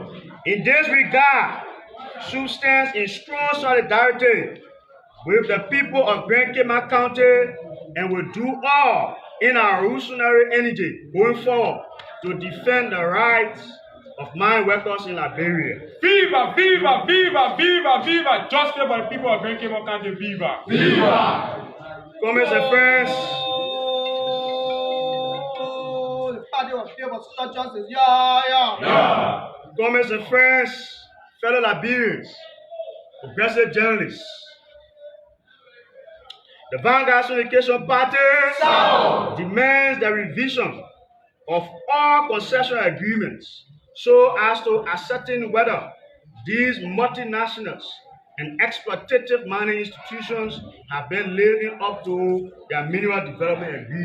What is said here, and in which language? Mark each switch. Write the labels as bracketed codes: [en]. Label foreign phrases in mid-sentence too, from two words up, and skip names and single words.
[en] In this regard, SUP stands in strong solidarity with the people of Grand Cape County and will do all in our revolutionary energy going forward to defend the rights of mine workers in Liberia. Viva, viva, viva, viva, viva! Justice for the people of Grand Cape County, viva! Viva! Comrades and friends, The party of people social justice. Yeah. comrades and friends, fellow Liberians, progressive journalists, the Vanguard Communication Party demands the revision of all concession agreements so as to ascertain whether these multinationals and exploitative mining institutions have been living up to their minimal development agreement.